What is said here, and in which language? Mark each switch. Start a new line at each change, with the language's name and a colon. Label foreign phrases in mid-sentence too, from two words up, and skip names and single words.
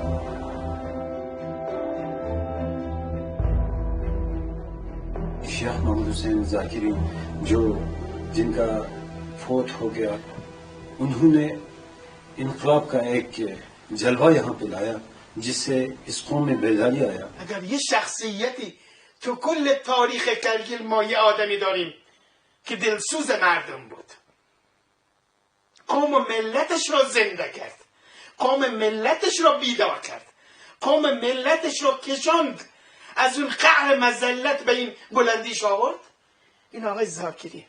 Urdu: شیخ محمد حسین ذاکری جو جن کا فوت ہو گیا، انہوں نے انقلاب کا ایک جلوہ یہاں پہ لایا جس سے اس قوم میں بیداری آیا.
Persian: اگر یه شخصیتی تو کل تاریخ کرگیل ما یه آدمی داریم که دلسوز مردم بود، قوم و ملتش رو زنده کرد، قوم ملتش رو بیدار کرد، قوم ملتش رو کشاند از اون قعر مذلت به این بلندیش آورد، این آقای زاکری.